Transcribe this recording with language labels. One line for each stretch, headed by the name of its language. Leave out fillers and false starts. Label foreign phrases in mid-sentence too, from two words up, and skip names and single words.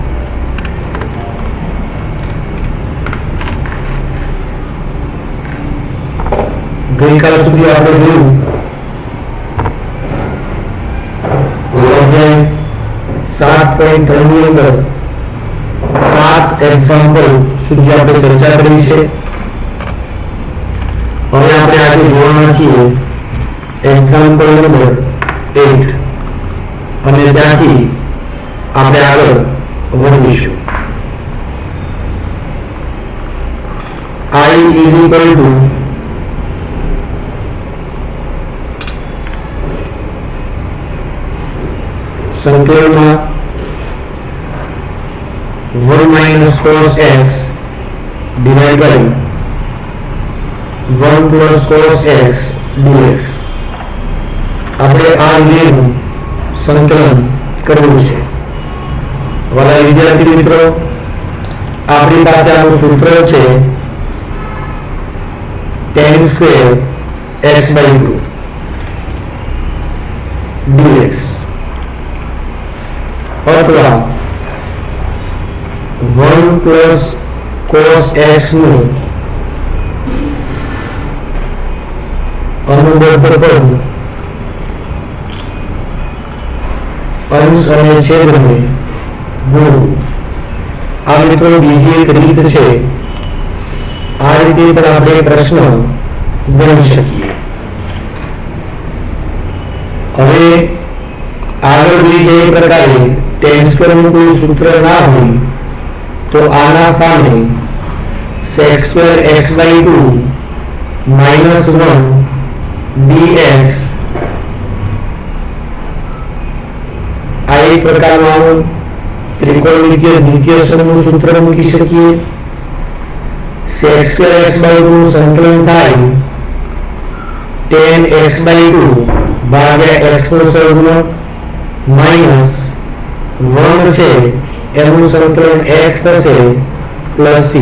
Gujarati: ગઈકાલ સુધી આપણે જોયું સ્વાધ્યાય 7.3 ની અંદર 7 એક્ઝામ્પલ સુધી આપણે ચર્ચા કરી છે। હવે આપણે આજે જોવાના છીએ એક્ઝામ્પલ નંબર 8 અને ત્યાંથી આપણે આગળ વધીશું।
English: I is equal to
Hindi: संकलन में
English: 1 minus cos x divided by 1 plus cos x dx
Gujarati: આપણે આ લીધું સંકલન કરવું છે। વાલા વિદ્યાર્થી મિત્રો આપણી પાસે આનું સૂત્ર છે
English: tan square x by 2 dx अथवा 1 plus cos x નું
Hindi: अनुबद्ध पद अंश
Gujarati: અને છેદ ને ગુણવું। આ મિત્રો બીજી એક રીત છે। આ રીતે પણ આપણે પ્રશ્ન ગણી શકીએ। હવે આગળ બીજે પ્રકારે tan સ્ક્વેર નું કોઈ સૂત્ર ના હોય તો આના સામે
English: sec square x by 2 minus 1 dx
Gujarati: આ એક પ્રકારનું ત્રિકોણમિતિય દ્વિતીય સમૂહ સૂત્ર મૂકી શકીએ।
English: sec square x by 2
Gujarati: સંકલન થાય
English: tan x by 2
Gujarati: ભાગ્યા x નો સર્ગુણક माइनस 1 છે એનું સંકલન x થશે પ્લસ c।